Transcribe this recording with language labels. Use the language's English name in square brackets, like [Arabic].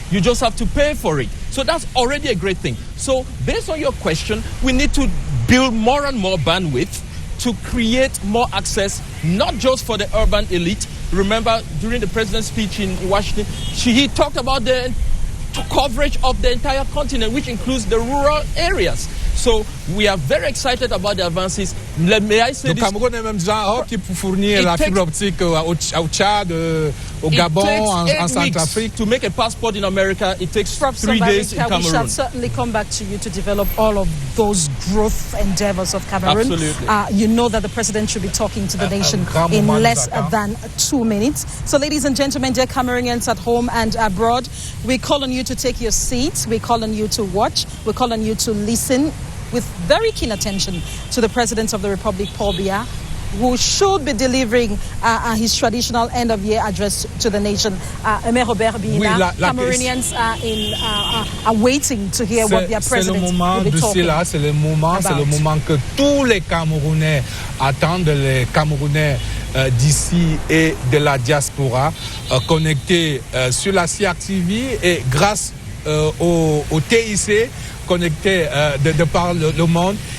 [English] You just have to pay for it. So that's already a great thing. So based on your question, we need to build more and more bandwidth to create more access, not just for the urban elite, remember during the president's speech in Washington, he talked about the coverage of the entire continent, which includes the rural areas. So we are very excited about the advances. May I say [French] Le Cameroun est même déjà qui pour fournir la fibre optique au Tchad, au Gabon, en Centrafrique. [English] To make a passport in America, it takes Professor 3 days in Barika, Cameroon. we shall certainly come back to you to develop all of those growth endeavors of Cameroon. Absolutely. You know that the president should be talking to the nation in less than 2 minutes. So ladies and gentlemen, dear Cameroonians at home and abroad, we call on you to take your seats. We call on you to watch. We call on you to listen with very keen attention to the President of the Republic, Paul Biya, who should be delivering his traditional end-of-year address to the nation. Aimé Robert Bina, Cameroonians are waiting to hear what their president will be talking about. [French] C'est le moment que tous les Camerounais attendent, les Camerounais d'ici et de la diaspora, connectés sur la CRTV et grâce au TIC, connectés de par le monde.